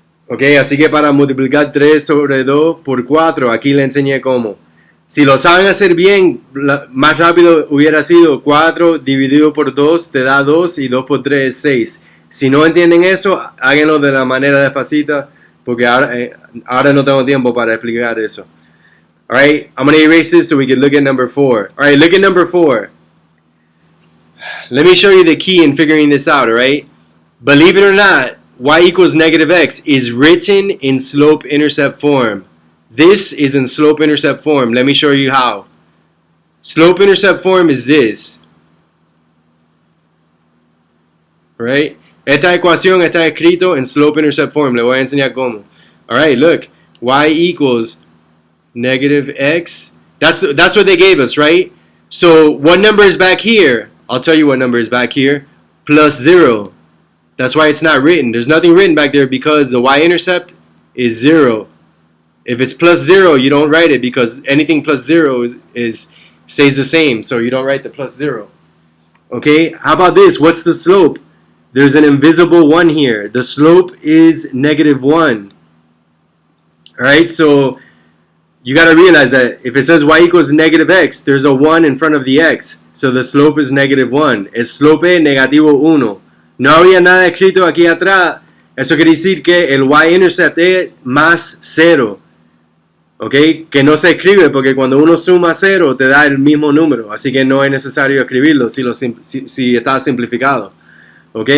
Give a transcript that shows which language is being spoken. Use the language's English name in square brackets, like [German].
[Spanish] Ok, así que para multiplicar 3 sobre 2 por 4, aquí le enseñé cómo. Si lo saben hacer bien, más rápido hubiera sido 4 dividido por 2 te da 2 y 2 por 3 es 6. Si no entienden eso, háganlo de la manera despacita, porque ahora no tengo tiempo para explicar eso. [English] Alright, I'm going to erase this so we can look at number 4. Alright, look at number 4. Let me show you the key in figuring this out, alright? Believe it or not, y equals negative x is written in slope-intercept form. this is in slope-intercept form. Let me show you how. Slope-intercept form is this. Right? [Spanish] Esta ecuación está escrito en slope-intercept form. Le voy a enseñar cómo. [English] Alright, look. Y equals negative x. That's what they gave us, right? So what number is back here? I'll tell you what number is back here. Plus 0. That's why it's not written. There's nothing written back there because the y-intercept is 0. If it's plus 0, you don't write it because anything plus 0 stays the same. So you don't write the plus 0. Okay, how about this? What's the slope? There's an invisible 1 here. The slope is negative 1. Alright, so you got to realize that if it says y equals negative x, there's a 1 in front of the x. So the slope is negative 1. [Spanish] El slope es negativo 1. No había nada escrito aquí atrás. Eso quiere decir que el y-intercept es más 0. ¿Ok? Que no se escribe porque cuando uno suma 0 te da el mismo número. Así que no es necesario escribirlo si está simplificado. ¿Ok?